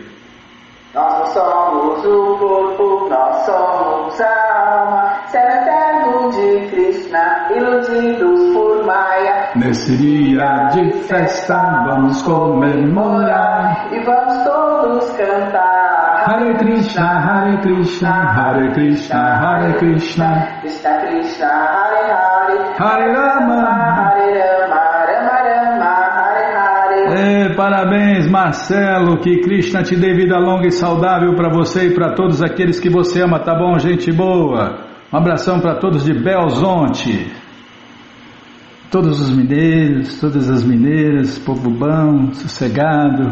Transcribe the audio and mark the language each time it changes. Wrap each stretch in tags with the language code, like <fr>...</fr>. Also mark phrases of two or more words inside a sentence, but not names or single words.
<pt>Nós somos o corpo, nós somos a alma, celebrando de Krishna, iludidos por Maya. Nesse dia de festa vamos comemorar e vamos todos cantar</pt> <sa>हरे कृष्ण, हरे कृष्ण, हरे कृष्ण, हरे कृष्ण, Hare Krishna, कृष्ण कृष्ण, हरे हरे, हरे राम, हरे राम, राम राम, हरे हरे.</sa> <pt>Parabéns, Marcelo, que Krishna te dê vida longa e saudável para você e para todos aqueles que você ama, tá bom, gente boa? Um abração para todos de Belzonte, todos os mineiros, todas as mineiras, povo bom, sossegado.</pt>